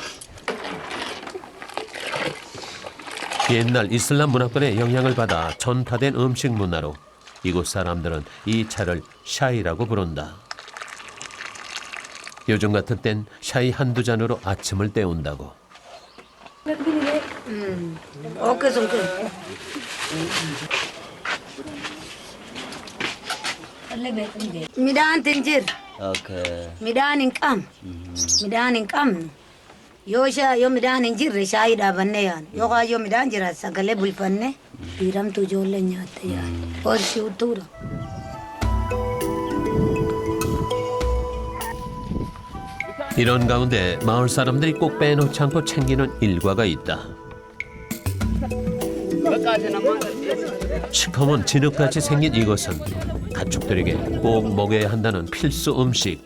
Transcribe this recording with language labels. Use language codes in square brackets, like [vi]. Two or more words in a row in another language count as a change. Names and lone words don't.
[ko] 옛날 이슬람 문화권의 영향을 받아 전파된 음식 문화로 이곳 사람들은 이 차를 샤이라고 부른다. 요즘 같은 땐 샤이 한두 잔으로 아침을 때운다고. [om] Midhaan tinjir, Okay. midhaan hin qabne, midhaan hin qabne. Yoo midhaan hin jirre shaayii dhaabannee yaana. Yookaan yoo midhaan jiraate sagalee bulfannee hiiramtu ijoolleen nyaatte yaana. Horsii uttuudha. [ko] 이런 가운데 마을 사람들이 꼭 빼놓지 않고 챙기는 일과가 있다. 시커먼 진흙같이 생긴 이것은 가축들에게 꼭 먹여야 한다는 필수 음식.